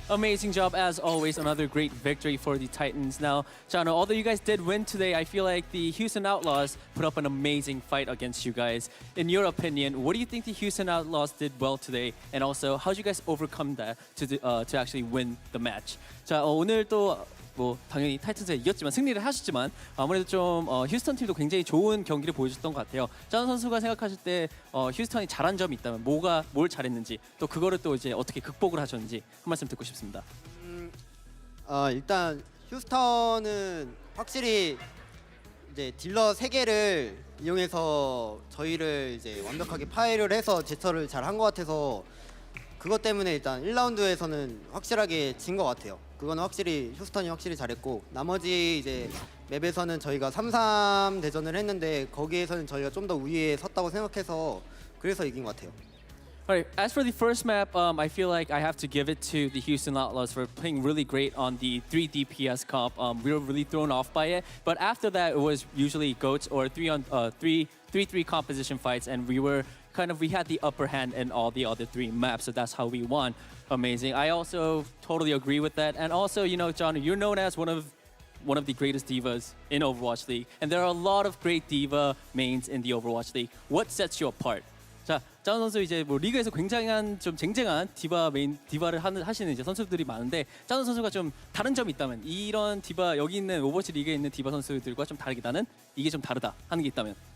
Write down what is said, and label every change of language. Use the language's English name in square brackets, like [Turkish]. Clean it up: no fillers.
[English] Amazing job, as always. Another great victory for the Titans. Now, Janu, although you guys did win today, I feel like the Houston Outlaws put up an amazing fight against you guys. In your opinion, what do you think the Houston Outlaws did well today? And also, how did you guys overcome that to actually win the match? [Korean] 자, 오늘 또 당연히 타이탄즈에 이겼지만 승리를 하셨지만 아무래도 좀 휴스턴 팀도 굉장히 좋은 경기를 보여줬던 것 같아요. 짠 선수가 생각하실 때 휴스턴이 잘한 점이 있다면 뭘 잘했는지 또 그거를 또 이제 어떻게 극복을 하셨는지 한 말씀 듣고 싶습니다. 일단 휴스턴은 확실히 이제 딜러 3개를 이용해서 저희를 이제 완벽하게 파괴를 해서 제처를 잘 한 것 같아서 그것 때문에 일단 1라운드에서는 확실하게 진 것 같아요. 그건 확실히 휴스턴이 확실히 잘했고 나머지 이제 맵에서는 저희가 3-3 대전을 했는데 거기에서는 저희가 좀 더 우위에 섰다고 생각해서 그래서 이긴 것 같아요. [English] Alright, as for the first map, I feel like I have to give it to the Houston Outlaws for playing really great on the 3 DPS comp. We were really thrown off by it, but after that it was usually GOATs or 3-3 composition fights, and we had the upper hand in all the other 3 maps, so that's how we won. Amazing. I also totally agree with that, and also, John, you're known as one of the greatest divas in Overwatch League, and there are a lot of great diva mains in the Overwatch League. What sets you apart? [Korean] 자, 짠 선수 이제 리그에서 굉장한 좀 쟁쟁한 디바를 하시는 이제 선수들이 많은데 짠 선수가 좀 다른 점이 있다면 이런 디바 여기 있는 오버워치 리그에 있는 디바 선수들과 좀 다르다는 이게 좀 다르다 하는 게 있다면